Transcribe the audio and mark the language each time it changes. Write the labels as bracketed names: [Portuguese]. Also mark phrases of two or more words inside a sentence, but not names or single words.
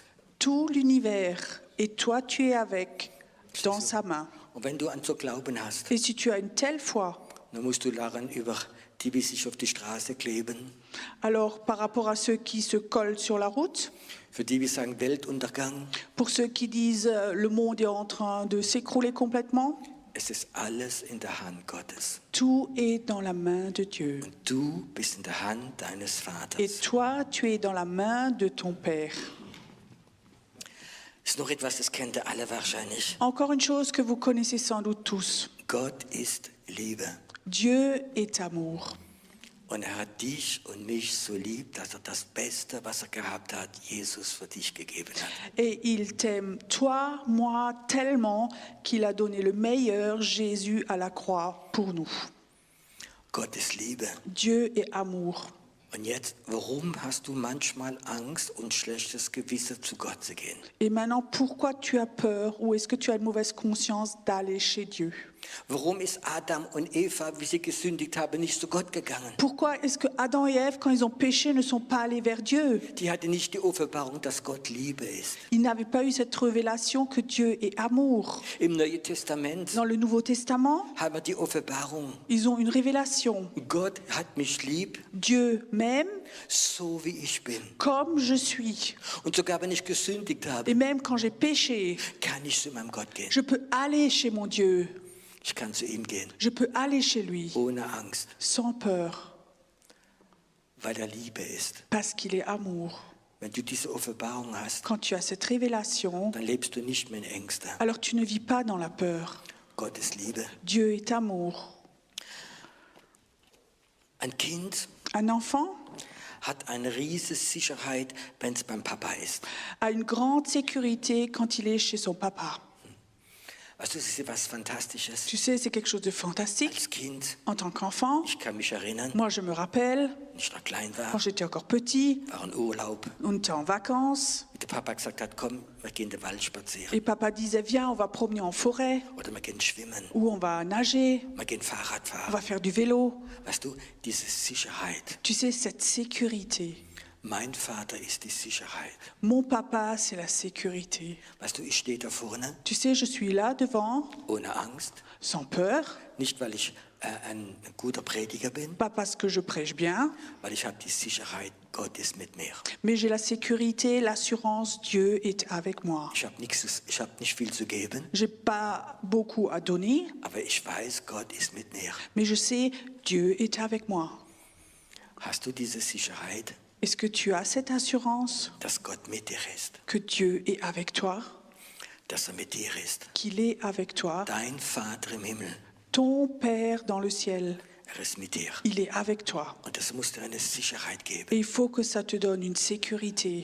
[French] Tout l'univers, et toi tu es avec, dans sa main. [German] Und wenn du an so Glauben hast, [French] Et si tu as une telle foi, [German] dann musst du lachen über die, die sich auf die Straße kleben, [French] Alors, par rapport à ceux qui se collent sur la route, [German] für die, die sagen Weltuntergang. [French] pour ceux qui disent le monde est en train de s'écrouler complètement, [German] Es ist alles in der Hand Gottes. [French] tout est dans la main de Dieu. [German] Und du bist in der Hand deines [French] Et [German] Vaters. [French] toi, tu es dans la main de ton Père. [German] Ist noch etwas, das kennt ihr alle wahrscheinlich. [French] Encore une chose que vous connaissez sans doute tous. [German] Gott ist Liebe. [French] Dieu est amour. [German] Und er hat dich und mich so lieb, dass er das Beste, was er gehabt hat, Jesus für dich gegeben hat. [French] Et il t'aime, toi, moi, tellement qu'il a donné le meilleur, Jésus, à la croix pour nous. [German] Gott ist Liebe. [French] Dieu est amour. [German] Und jetzt, warum hast du manchmal Angst und schlechtes Gewissen, zu Gott zu gehen? [French] Et maintenant, pourquoi tu as peur ou est-ce que tu as une mauvaise conscience d'aller chez Dieu? [German] Warum ist Adam und Eva, wie sie gesündigt haben, nicht zu Gott gegangen? [French] Pourquoi est-ce que Adam et Ève, quand ils ont péché, ne sont pas allés vers Dieu? [German] Die hatten nicht die Offenbarung, dass Gott Liebe ist. [French] Ils n'avaient pas eu cette révélation que Dieu est amour. [German] Im Neuen Testament [French] Dans le Nouveau Testament, [German] haben wir die Offenbarung. [French] ils ont une révélation. [German] Gott hat mich lieb, [French] Dieu m'aime [German] so wie ich bin. [French] comme je suis. [German] Und sogar wenn ich gesündigt habe, [French] Et même quand j'ai péché, [German] kann ich zu meinem Gott gehen. [French] je peux aller chez mon Dieu. [German] Ich kann zu ihm gehen, [French] Je peux aller chez lui [German] ohne Angst, [French] sans peur [German] weil er Liebe ist. [French] parce qu'il est amour. [German] Wenn du diese Offenbarung hast, [French] Quand tu as cette révélation, [German] dann lebst du nicht mehr in Ängsten. [French] alors tu ne vis pas dans la peur. [German] Gott ist Liebe. [French] Dieu est amour. [German] Ein Kind [French] Un enfant [German] hat eine riesige Sicherheit, wenn es beim Papa ist. [French] a une grande sécurité quand il est chez son papa. [German] Weißt du, das ist was Fantastisches. [French] Tu sais, c'est quelque chose de fantastique. [German] Als Kind, [French] En tant qu'enfant, [German] ich kann mich erinnern, [French] moi je me rappelle, [German] als ich noch klein [French] quand [German] war, [French] j'étais encore petit, [German] war ein Urlaub. [French] on était en vacances, [German] Der Papa gesagt hat, komm, wir gehen den Wald spazieren. [French] et papa disait, viens, on va promener en forêt, [German] Oder wir gehen schwimmen. [French] ou on va nager, [German] Wir gehen Fahrrad [French] on [German] fahren. [French] va faire du vélo. [German] Weißt du, diese Sicherheit. [French] Tu sais, cette sécurité. [German] Mein Vater ist die Sicherheit. [French] Mon papa, c'est la sécurité. [German] Weißt du, ich stehe da vorne [French] Tu sais, je suis là devant, [German] ohne Angst. [French] sans peur, [German] Nicht, weil ich ein guter Prediger bin, [French] pas parce que je prêche bien, [German] weil ich habe die Sicherheit, Gott ist mit mir. [French] mais j'ai la sécurité, l'assurance, Dieu est avec moi. [German] Ich habe nicht viel zu geben, [French] J'ai pas beaucoup à donner, [German] aber ich weiß, Gott ist mit mir. [French] mais je sais, Dieu est avec moi. [German] Hast du diese Sicherheit, [French] Est-ce que tu as cette assurance [German] dass Gott mit dir ist? [French] que Dieu est avec toi, [German] Dass er mit dir ist? [French] qu'il est avec toi? [German] Dein Vater im Himmel, [French] Ton Père dans le ciel, [German] er ist mit dir. [French] il est avec toi. [German] Und das muss dir eine Sicherheit geben. [French] Et il faut que ça te donne une sécurité,